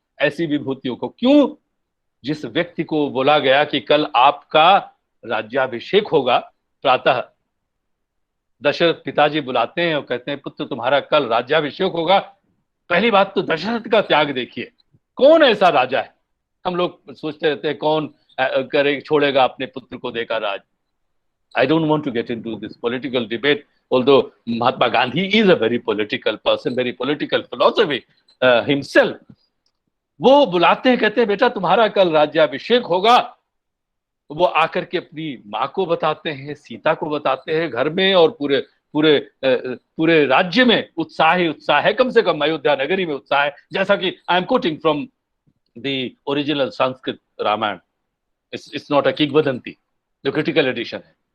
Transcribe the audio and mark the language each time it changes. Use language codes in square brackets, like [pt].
[hi] ऐसी विभूतियों को क्यों, जिस व्यक्ति को बोला गया कि कल आपका राज्याभिषेक होगा, प्रातः दशरथ पिताजी बुलाते हैं और कहते हैं पुत्र तुम्हारा कल राज्याभिषेक होगा। पहली बात तो दशरथ का त्याग देखिए, कौन ऐसा राजा है। हम लोग सोचते रहते हैं कौन करे छोड़ेगा अपने पुत्र को देकर राज। [en] I don't want to get into this political debate, although Mahatma Gandhi is a very political person, very political philosophy himself. [hi] वो बुलाते हैं, कहते हैं बेटा तुम्हारा कल राज्याभिषेक होगा। वो आकर के अपनी माँ को बताते हैं, सीता को बताते हैं, घर में और पूरे राज्य में उत्साह ही उत्साह है, कम से कम अयोध्या नगरी में उत्साह है। जैसा कि [en] I am quoting from the original Sanskrit Ramayana, it's not a किंवदंती, जो critical edition है।